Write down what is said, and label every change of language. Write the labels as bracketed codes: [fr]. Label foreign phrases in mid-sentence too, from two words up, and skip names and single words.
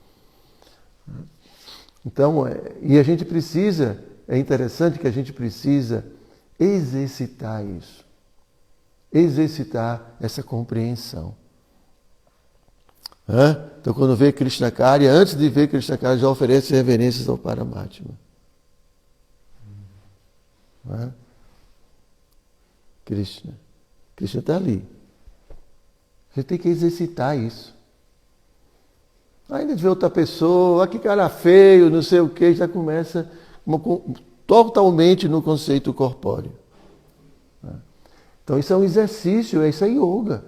[pt] Então, e a gente precisa, é interessante que a gente precisa exercitar isso. Exercitar essa compreensão. Então, quando vê Krishnacharya, antes de ver Krishnacharya, já oferece reverências ao Paramatma. Krishna. Krishna está ali. A gente tem que exercitar isso. Ainda de ver outra pessoa, que cara feio, não sei o que, já começa totalmente no conceito corpóreo. Então isso é um exercício, isso é yoga.